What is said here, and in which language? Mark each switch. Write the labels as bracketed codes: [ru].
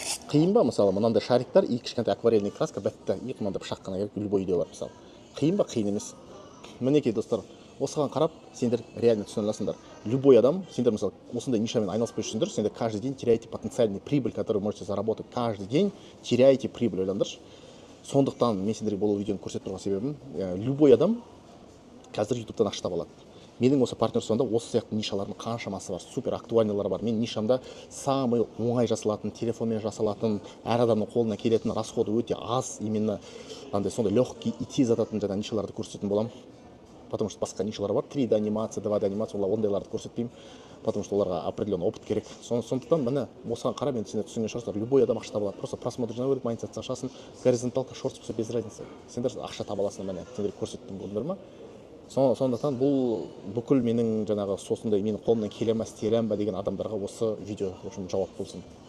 [kk] Қиын ба мысалы мынандай шариктар и кішкентай акварельный краска бітті, и мынандай пышақ қана керек, любой үйде бар мысалы. Қиын ба? Қиын емес. Мінекей достар, осыған қарап сендер реально түсіне аласыңдар. [ru] Любой [kk] адам, сендер мысалы осындай нишамен айналыспай жүрсіңдер, сендер [ru] каждый день теряете потенциальный прибыль, который вы можете заработать. Каждый день теряете прибыль, [kk] ойлаңдаршы. Сондықтан мен сендерге бұл видеоны көрсетіп тұрған себебім, любой адам қазір ютубтан ақша таба алады. Менің осы партнерствомда осы сияқты нишалардың қаншамасы бар, супер актуальныйлар бар. Мен нишамда [ru] самый [kk] оңай жасалатын, телефонмен жасалатын, әр адамның қолына келетін, расходы өте аз, [ru] именно [kk] андай сондай [ru] легкий и [kk] тез ататын жаңа нишаларды көрсететін боламын. [ru] Потому что [kk] басқа нишалар бар, 3D анимация, 2D анимация, ондайларды көрсетпеймін, потому что оларға [ru] определенный опыт [kk] керек. Сондықтан міне осыған қарап енді сендер түсінген шығарсыздар, любой адам ақша таба алады. Просто просмотр жинау керек, монетизация ашасың, горизонталка, шортс болса [ru] без разницы. [kk] Сендер ақша таба аласыңдар, міне сендер көрсеттім, көрдіңдер ма? Сондықтан бұл бүкіл менің жаңағы сосындай менің қолымнан келе ме, істей аламын ба деген адамдарға осы видео жауап болсын.